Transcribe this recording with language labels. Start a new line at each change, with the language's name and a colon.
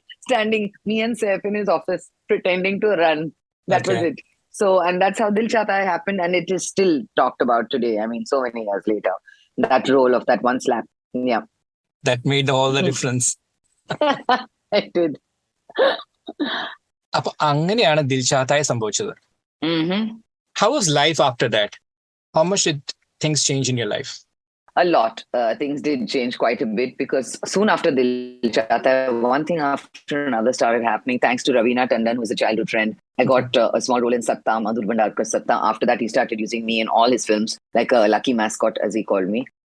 English: Standing, me and Saif in his office, pretending to run. That was it. So, and that's how Dil Chahta Hai happened. And it is still talked about today. I mean, so many years later. That role of that one slap. Yeah. That made all the difference. It did.
Malayalam: അപ്പൊ അങ്ങനെയാണ് ദിൽ ചാത്തായ സംഭവിച്ചത്.
English: How was life after that? How much did things change in your life? A lot. Things did change quite a bit because soon after Dil Chahta Hai, one thing after another started happening. Thanks to Raveena Tandon, who is a childhood friend, I got a small role in Satta, Madhur Bhandarkar's Satta. After that, he started using me in all his films, like a lucky mascot, as he called me.